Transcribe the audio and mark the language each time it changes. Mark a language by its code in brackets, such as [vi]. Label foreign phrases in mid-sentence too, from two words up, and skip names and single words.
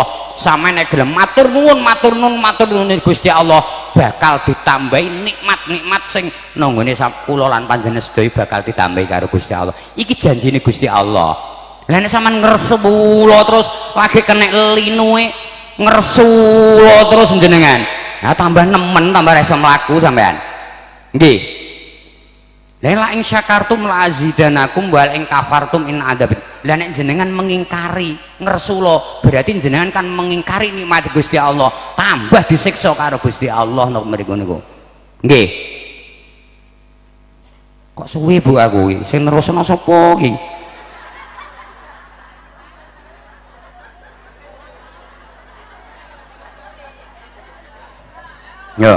[jv] Sampeyan nek gelem matur nuwun Gusti Allah bakal ditambahi nikmat-nikmat sing nanggone kula lan panjenengan sedaya bakal ditambahi karo Gusti Allah. Iki janjine Gusti Allah. Lah nek sampean ngresula terus lagi kena linue ngresula terus jenengan, ya tambah nemen, tambah rasa mlaku sampean. Nggih. [ar] La in syakartum la azidanakum wal in kafartum in adzab. [jv] Lah nek jenengan mengingkari ngresula berarti jenengan kan mengingkari nikmat Gusti Allah, tambah disiksa karo Gusti Allah nang mriku niku. Nggih. Kok suwe Bu aku iki sing nerusno sapa iki? Ya.